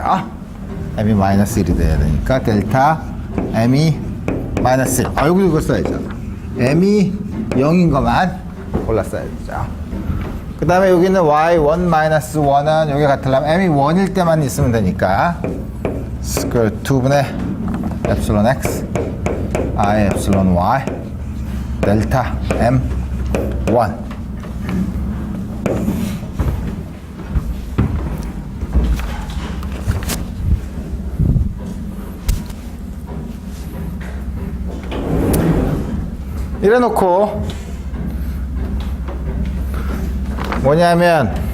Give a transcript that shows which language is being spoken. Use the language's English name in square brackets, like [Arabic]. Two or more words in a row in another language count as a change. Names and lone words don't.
[Korean] m이 마이너스 1이 돼야 되니까 델타 m이 마이너스 1 여기도 이거 써야죠. m이 0인 것만 골라 써야 되죠. 그 다음에 여기는 y1 마이너스 1은 여기 같으려면 m이 1일 때만 있으면 되니까 스퀘어 2분의 [English] epsilon x i epsilon y [Korean] 델타 m 1 이래 놓고 뭐냐면